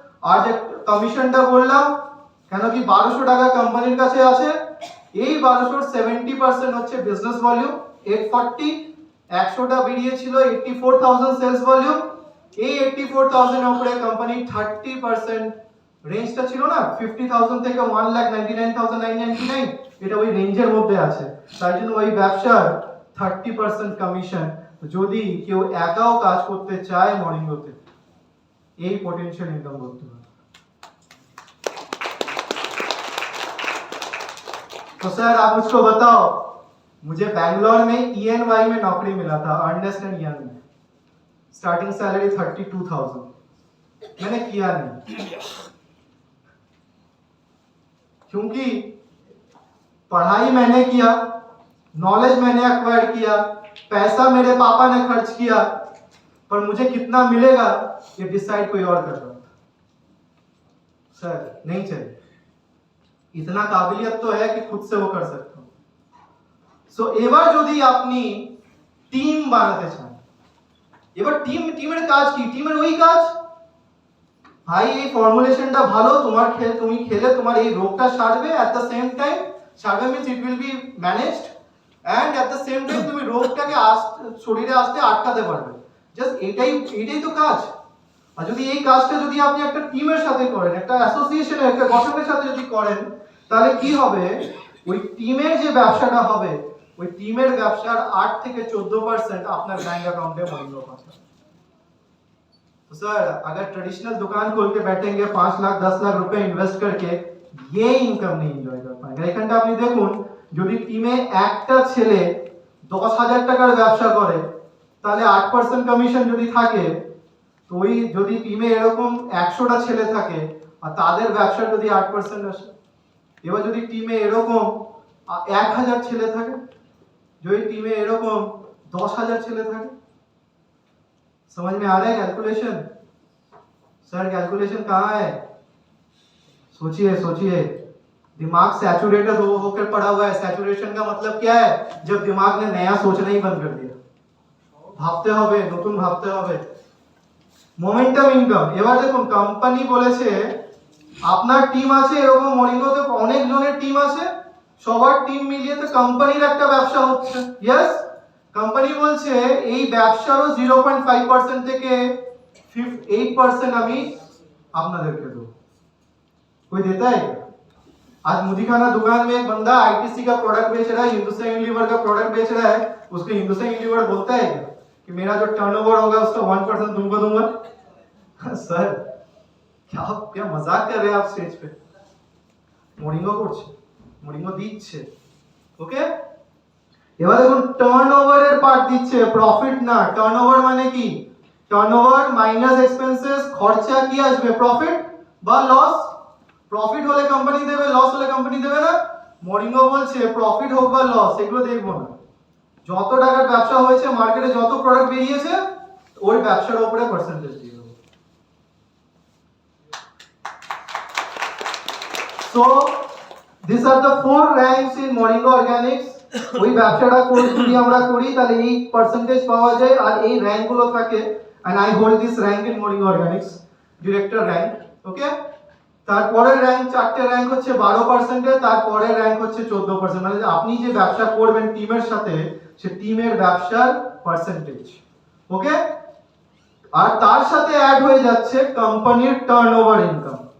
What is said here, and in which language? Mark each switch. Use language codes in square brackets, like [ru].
[bn] আর যে কমিশনটা বললাম, কেন কি 1200 টাকা কোম্পানির কাছে আছে, এই 1200 70% হচ্ছে বিজনেস ভলিউম 840, 100টা বেরিয়েছিল 84,000 সেলস ভলিউম, এই 84,000 এর উপরে কোম্পানি 30% রেঞ্জটা ছিল না 50,000 থেকে 1,99,999, এটা ওই রেঞ্জের মধ্যে আছে, তাই জন্য ওই ব্যবসার 30% কমিশন। যদি কেউ একাও কাজ করতে চায় মর্নিংতে, এই পোটেনশিয়াল ইনকাম করতে পারে। [hi] तो सर आप मुझको बताओ, मुझे बैंगलोर में ENY में नौकरी मिला था, अर्नेस्ट एंड यंग में, स्टार्टिंग सैलरी 32,000, मैंने किया नहीं, क्योंकि पढ़ाई मैंने किया, नॉलेज मैंने एक्वायर किया, पैसा मेरे पापा ने खर्च किया, पर मुझे कितना मिलेगा ये डिसाइड कोई और कर रहा था। सर नहीं चाहिए, इतना काबिलियत तो है कि खुद से वो कर सकता हूँ। [bn] সো এবার যদি আপনি টিম বানাতে চান, এবার টিমের কাজ কি? টিমের ওই কাজ, ভাই এই ফর্মুলেশনটা ভালো, তুমি খেলে তোমার এই রোগটা সারবে, এট দ্য সেম টাইম সারবে [en] means it will be managed, [bn] and at the same time তুমি রোগটাকে শরীরে আসতে আটকাতে পারবে। জাস্ট এটাই তো কাজ। আর যদি এই কাজটা যদি আপনি একটা টিমের সাথে করেন, একটা অ্যাসোসিয়েশনের একটা গঠনের সাথে যদি করেন, তাহলে কি হবে? ওই টিমের যে ব্যবসাটা হবে, ওই টিমের ব্যবসার 8 থেকে 14% আপনার ব্যাংক [hi] अकाउंट में महीनों पास। तो सर अगर ट्रेडिशनल दुकान खोल के बैठेंगे 5 लाख 10 लाख रुपए इन्वेस्ट करके, ये इनकम नहीं एंजॉय कर पाएंगे। [bn] এখানটা আপনি দেখুন, যদি টিমে একটা ছেলে 10,000 টাকার ব্যবসা করে, তাহলে 8% কমিশন যদি থাকে, তো ওই যদি টিমে এরকম 100টা ছেলে থাকে আর তাদের ব্যবসা যদি 8% আসে, এবার যদি টিমে এরকম 1000 ছেলে থাকে, যদি টিমে এরকম 10,000 ছেলে থাকে, [hi] समझ में आ रहा है कैलकुलेशन? सर कैलकुलेशन कहाँ है? सोचिए, दिमाग सैचुरेटेड होकर पड़ा हुआ है। सैचुरेशन का मतलब क्या है? जब दिमाग ने नया सोचना ही बंद कर दिया, [bn] ভাবতে হবে, নতুন ভাবতে হবে। [en] Momentum income. [bn] এবার দেখুন, কোম্পানি বলেছে আপনার টিম আছে, এরকম মরিঙ্গোতে অনেক জনের টিম আছে, সবার টিম মিলিয়ে তো কোম্পানির একটা ব্যবসা হচ্ছে। यस, কোম্পানি বলছে এই ব্যবসারও 0.5% থেকে 8% আমি আপনাদেরকে দেব। [hi] कोई देता है क्या? आज मुदीखाना दुकान में एक बंदा आईटीसी का प्रोडक्ट बेच रहा है, हिंदुस्तान यूनिलीवर का प्रोडक्ट बेच रहा है, उसको हिंदुस्तान यूनिलीवर बोलता है क्या कि मेरा जो टर्नओवर होगा उसका 1% तुमको दूंगा? सर क्या मजाक कर रहे हैं आप स्टेज पे? [bn] মরিঙ্গো করছে, মরিঙ্গো দিচ্ছে। ওকে, এবার দেখুন টার্নওভারের পার্ট দিচ্ছে, প্রফিট না। টার্নওভার মানে কি? টার্নওভার মাইনাস এক্সপেন্সেস, খরচা কি আসবে? প্রফিট বা লস। প্রফিট হলে কোম্পানি দেবে, লস হলে কোম্পানি দেবে না। মরিঙ্গো বলছে প্রফিট হোক বা লস এগুলো দেখবো না, যত টাকার ব্যবসা হয়েছে, মার্কেটে যত প্রোডাক্ট বেরিয়েছে, ওই ব্যবসার উপরে পার্সেন্টেজ দিয়ে দেবো। [en] So these are the 4 ranks in Moringa Organics. [bn] ওই ব্যবসাটা যদি আমরা করি তাহলে এই পার্সেন্টেজ পাওয়া যায়, আর এই র‍্যাঙ্ক গুলো থাকে। [en] and I hold this rank in Moringa Organics, director rank. [bn] ওকে, তারপরের র‍্যাঙ্ক, 4টে র‍্যাঙ্ক হচ্ছে 12% এর, তারপরের র‍্যাঙ্ক হচ্ছে 14%। মানে আপনি যে ব্যবসা করবেন টিমের সাথে, সে টিমের ব্যবসার পার্সেন্টেজ। ওকে, আর তার সাথে অ্যাড হয়ে যাচ্ছে কোম্পানির টার্নওভার ইনকাম।